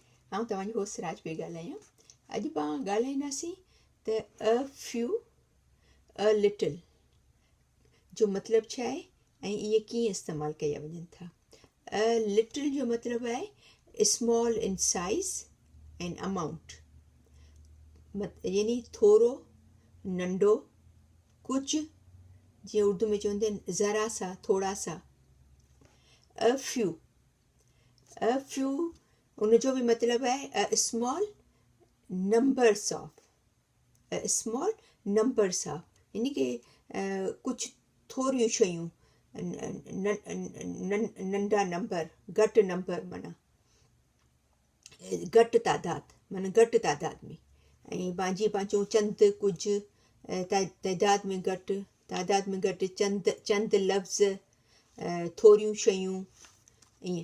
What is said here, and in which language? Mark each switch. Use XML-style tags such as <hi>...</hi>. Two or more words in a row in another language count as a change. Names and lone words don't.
<sd>आऊं तव्हांजी होस्ट राज पई ॻाल्हायां। अॼु पाण ॻाल्हाईंदासीं त</sd> <en>a few a little</en> <sd>जो मतिलबु छा आहे ऐं इहे कीअं इस्तेमालु कया वञनि था।</sd> <en>a little</en> <sd>जो मतिलबु आहे</sd> <en>small in size and amount,</en> <sd>यानी थोरो, नंढो, कुझु, जीअं उर्दू में चवंदा आहिनि</sd> <ur>ذرا سا، تھوڑا سا.</ur> <en>a few</en> <sd>उनजो बि मतिलबु आहे</sd> <en>a small numbers of,</en> <sd>यानी कि कुझु थोरियूं शयूं, नंढा नंबर, घटि नंबर, माना घटि तादाद में। ऐं पंहिंजी पंहिंजो चंद कुझु, तादाद में घटि, चंद लफ़्ज़, थोरियूं शयूं, ईअं।</sd>